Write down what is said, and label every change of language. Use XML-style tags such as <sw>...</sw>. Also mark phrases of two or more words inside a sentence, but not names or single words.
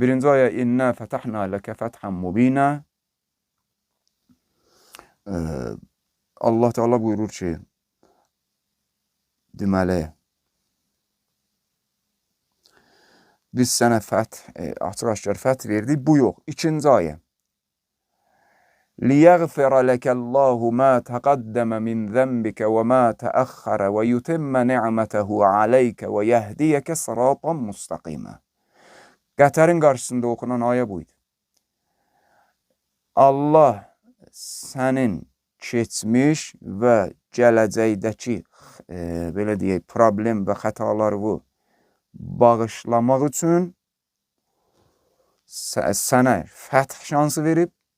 <az>1-ci ayə</az> <ar>إنا فتحنا لك فتحا مبينا.</ar> <az>Allah Teala buyurur ki, deməli, biz sənə fəth, açıq-aşkar fəth verdik. Bu yox. 2-ci ayə.</az> <ar>لِيَغْفِرَ لَكَ اللّٰهُ مَا تَقَدَّمَ مِنْ ذَنْبِكَ وَمَا تَأَخَّرَ وَيُتِمَّ نِعْمَتَهُ عَلَيْكَ وَيَهْدِيَكَ صِرَاطًا مُسْتَقِيمًا.</ar> <az>Qətərin qarşısında oxunan ayə bu idi. Allah sənin keçmiş və gələcəkdəki belə deyək, problem və xətaları bağışlamaq üçün sənə fəth şansı verib.</az>